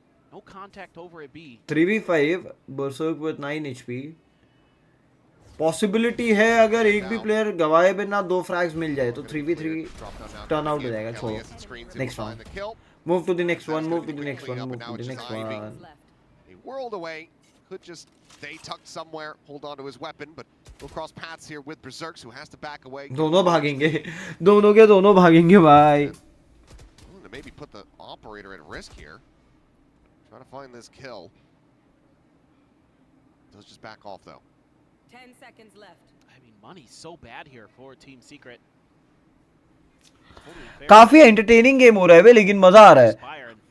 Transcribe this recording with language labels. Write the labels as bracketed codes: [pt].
[hi] 3v5 बरसर्क with 9 HP. Possibility है अगर एक भी प्लेयर गवाए बिना 2 फ्रैग्स मिल जाए तो 3v3 टर्न आउट हो जाएगा. छोड़ो. [en] Next round. Move to the next one. Move to the next one. Move to the next one. He whirled away. Could just stay tucked somewhere, hold on to his weapon, but we'll cross paths here with Berserks, who has to back away. [hi] दोनों भागेंगे. दोनों के दोनों भागेंगे भाई. [en] To maybe put the operator at risk here. Trying to find this kill. Does just back off though. 10 seconds left. I mean, money's so bad here for Team Secret. [hi] काफी entertaining game हो रहा है लेकिन मजा आ रहा है.